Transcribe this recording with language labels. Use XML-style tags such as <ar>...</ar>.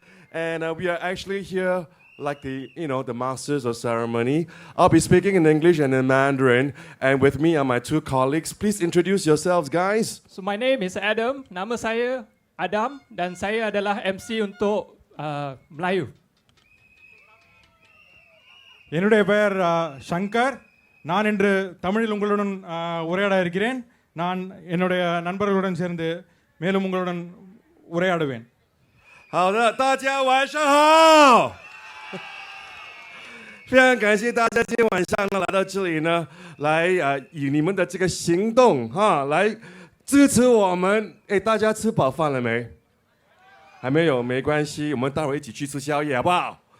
<en>And we are actually here like the masters of ceremony. I'll be speaking in English and in Mandarin, and with me are my two colleagues. Please introduce yourselves, guys. So my name is Adam.</en> <ms>Nama saya Adam dan saya adalah MC untuk Melayu.</ms> <ta>என்னுடைய பெயர் சங்கர். நான் இன்று தமிழில் உங்களுடன் உரையாட இருக்கிறேன். நான் என்னுடைய நண்பர்களுடன் சேர்ந்து மேலும் உங்களுடன் உரையாடுவேன்.</ta> <zh>好的，大家晚上好。非常感谢大家今天晚上呢来到这里呢，来以你们的这个行动来支持我们。哎，大家吃饱饭了没？还没有，没关系，我们待会一起去吃宵夜，好不好？</zh>